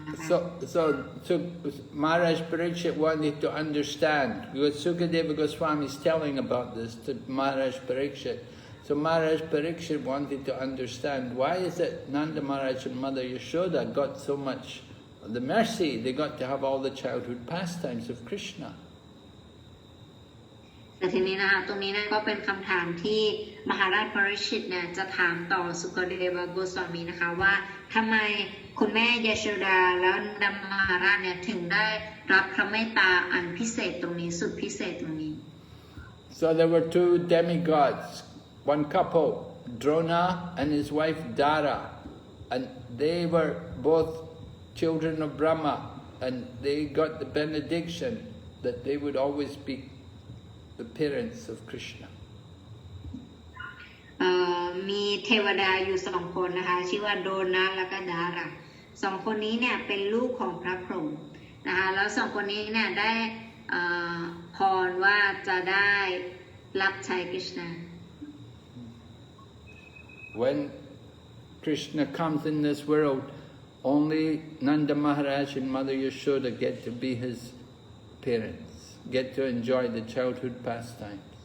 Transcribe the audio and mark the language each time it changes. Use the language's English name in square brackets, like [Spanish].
[English] So Maharaj Parikshit wanted to understand, because Sukadeva Goswami is telling about this to Maharaj Parikshit. So Maharaj Parikshit wanted to understand, why is it Nanda Maharaj and Mother Yashoda got so much the mercy, they got to have all the childhood pastimes of Krishna. [Thai] แต่ทีนี้นะคะตรงนี้นะก็เป็นคำถามที่มหาราชปริชิตเนี่ยจะถามต่อสุกเดวโกสวามีนะคะว่าทำไมคุณแม่ยโชดาแล้วดัมมหาราชเนี่ยถึงได้รับพระเมตตาอันพิเศษตรงนี้สุดพิเศษตรงนี้ [English] So there were two demigods, one couple, Drona and his wife Dara, and they were both children of Brahma, and they got the benediction that they would always be the parents of Krishna. [Thai] มีเทวดาอยู่สองคนนะคะชื่อว่าโดนาและก็ดาราสองคนนี้เนี่ยเป็นลูกของพระพรหมนะคะแล้วสองคนนี้เนี่ยได้พรว่าจะได้รับใช้คริชนา [English] When Krishna comes in this world, only Nanda Maharaj and Mother Yashoda get to be his parents, get to enjoy the childhood pastimes.